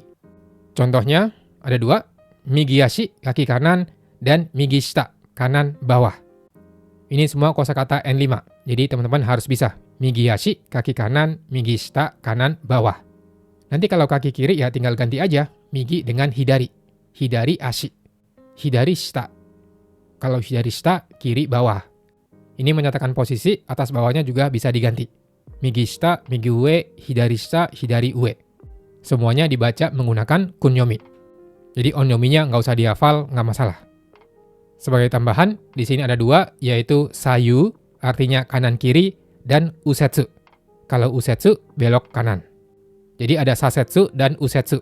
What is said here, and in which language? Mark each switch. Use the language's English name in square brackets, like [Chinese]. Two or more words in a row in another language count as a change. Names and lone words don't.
[Indonesian] Contohnya, ada 2, migiashi, kaki kanan, dan migishita, kanan bawah. Ini semua kosakata N5. Jadi teman-teman harus bisa. Migiashi, kaki kanan, migishita, kanan, bawah. Nanti kalau kaki kiri ya tinggal ganti aja. Migi dengan hidari. [Japanese] 左足。左下. [Indonesian] Kalau [Japanese] 左下, [Indonesian] kiri bawah. Ini menyatakan posisi, atas bawahnya juga bisa diganti. [Japanese] 右下、右上、左下、左上. [Indonesian] Semuanya dibaca menggunakan kunyomi. Jadi onyominya nggak usah dihafal, nggak masalah. Sebagai tambahan, di sini ada 2, yaitu sayu, artinya kanan-kiri, dan usetsu. Kalau usetsu, belok kanan. Jadi ada sasetsu dan usetsu.